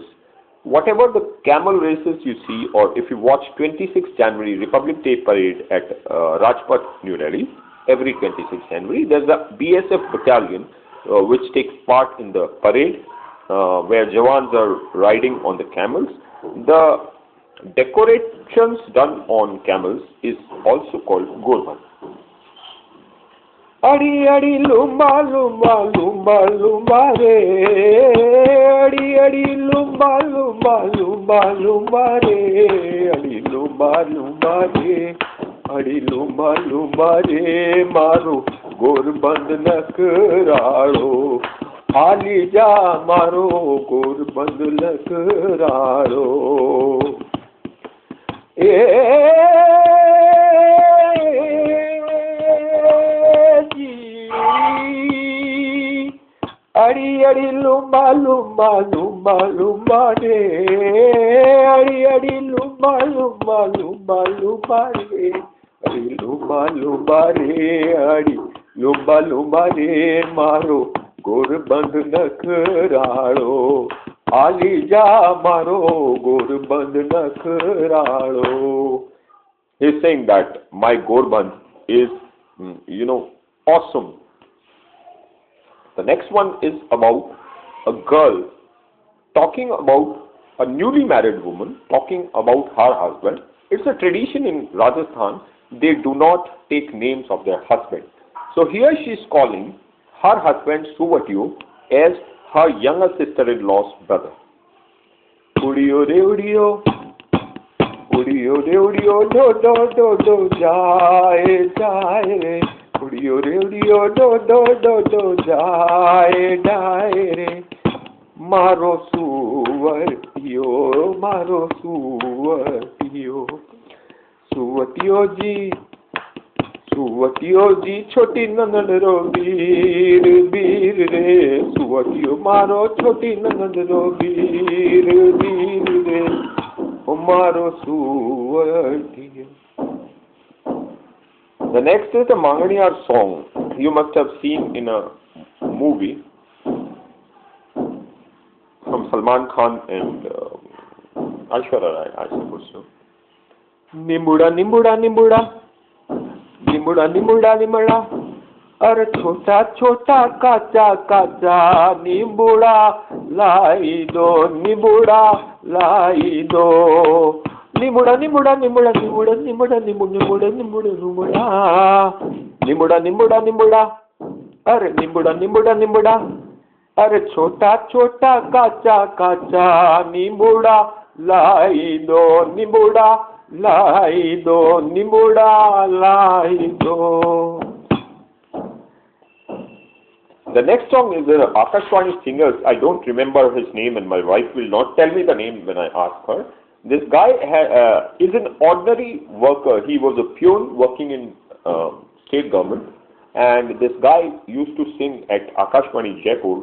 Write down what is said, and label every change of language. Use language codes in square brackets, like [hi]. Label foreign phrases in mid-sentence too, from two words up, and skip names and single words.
[en] Whatever the camel races you see, or if you watch 26 January Republic Day parade at Rajpath, New Delhi, every 26 January, there's a BSF battalion which takes part in the parade where Jawans are riding on the camels. The decorations done on camels is also called Gorband. [raj] अड़ी अड़ी लुम्बा लुम्बा लुम्बा लुम्बा रे अड़ी अड़ी लुम्बा लुम्बा लुम्बा लुम्बा रे अड़ी लुम्बा लुम्बा रे अड़ी लुम्बा लुम्बा रे मारो गोरबंद नकराड़ो हाली जा मारो गोरबंद नकराड़ो. अड़ी अड़ी लुम्बा लुम्बा लुम्बा लुम्बा रे अड़ी अड़ी लुम्बा लुम्बा लुम्बा लुम्बा रे अड़ी लुम्बा लुम्बा रे अड़ी लुम्बा लुम्बा रे मारो गोरबंद नखराड़ो आली जा मारो गोरबंद नखराड़ो. [en] He's saying that my Gorband is, awesome. The next one is about a girl talking about a newly married woman, talking about her husband. It's a tradition in Rajasthan they do not take names of their husband. So here she is calling her husband Suvatio as her younger sister-in-law's brother. [raj] उडियो दे उडियो, उडियो दे उडियो, दो दो दो दो, जाये जाये रे. उडियो दे उडियो, दो दो दो दो, जाये जाये रे. मारो सुवतियो, मारो सुवतियो. सुवतियो जी छोटी नंदन रो वीर वीर रे सुवतियो मारो छोटी नंदन रो वीर वीर रे ओ मारो सुवतियो. [en] The next is the Manganiyar song. You must have seen in a movie from Salman Khan and Aishwarya Rai, I suppose so. [raj] निम्बुड़ा निम्बुड़ा निम्बुड़ा निम्बुड़ा निम्बुड़ा निम्बुड़ा अरे छोटा छोटा काचा काचा निम्बुड़ा लाई दो निम्बुड़ा लाई दो निम्बुड़ा निम्बुड़ा निम्बुड़ा निम्बुड़ा निम्बुड़ा निम्बुड़ा निम्बुड़ा निम्बुड़ा निम्बुड़ा निम्बुड़ा निम्बुड़ा अरे निम्बुड़ा निम्बुड़ा निम्बुड़ा अरे छोटा छोटा काचा काचा निम्बुड़ा लाई दो निम्बुड़ा लाई दो निम्बुड़ा लाई दो. [en] The next song is the Akashvani singers. I don't remember his name and my wife will not tell me the name when I ask her. This guy is an ordinary worker. He was a peon working in state government, and this guy used to sing at Akashvani Jaipur.